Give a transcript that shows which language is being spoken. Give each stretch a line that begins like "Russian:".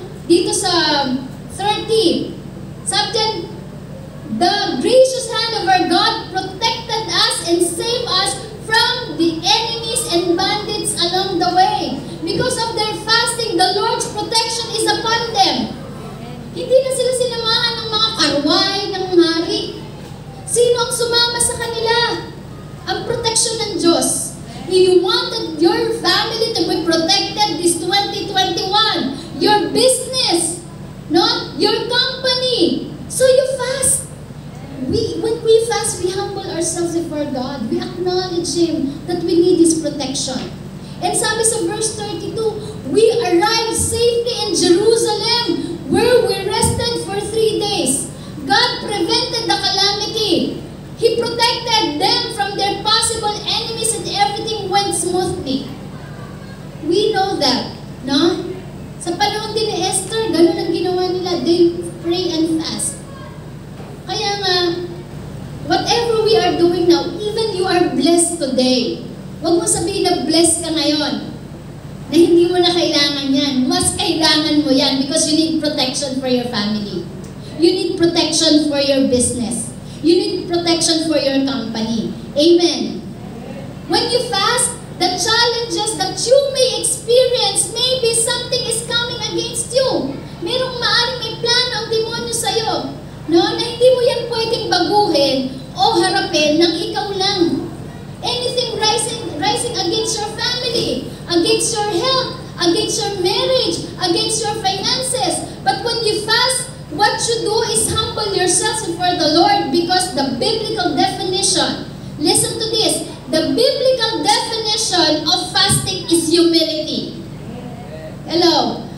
Filipino: Dito sa 30, sabi dyan,
English: the gracious hand of our God protected us and saved us from the enemies and bandits along the way. Because of their fasting, the Lord's protection is upon them.
Filipino: Hindi na sila sinamahan ng mga karway, ng hari. Sino ang sumama sa kanila? Ang protection ng Diyos.
English: You wanted your family to be protected this 2021. Your business, no? Your company. So you fast. When we fast, we humble ourselves before God. We acknowledge Him that we need His protection. And
Filipino: sabi sa
English: verse 32, we arrived safely in Jerusalem, where we rested for 3 days. God prevented the calamity. He protected them from their possible enemies and everything went smoothly. We know that,
Filipino: no? Sa panahon din ni Esther, ganun ang ginawa nila.
English: They pray and fast.
Filipino: Kaya nga,
English: whatever we are doing now, even you are blessed today.
Filipino: Huwag mo sabihin na blessed ka ngayon, na hindi mo na kailangan yan. Mas kailangan mo yan
English: because you need protection for your family. You need protection for your business. You need protection for your company. Amen. When you fast, the challenges that you may experience, maybe something is coming against you.
Filipino: Merong maaaring may plano ang demonyo sa'yo, no? Na hindi mo yan pwedeng baguhin o harapin ng ikaw lang.
English: Anything rising against your family, against your health, against your marriage, against your finances. But when you fast, what you do is humble yourselves before the Lord, because the biblical definition, listen to this, the biblical definition of fasting is humility. Hello?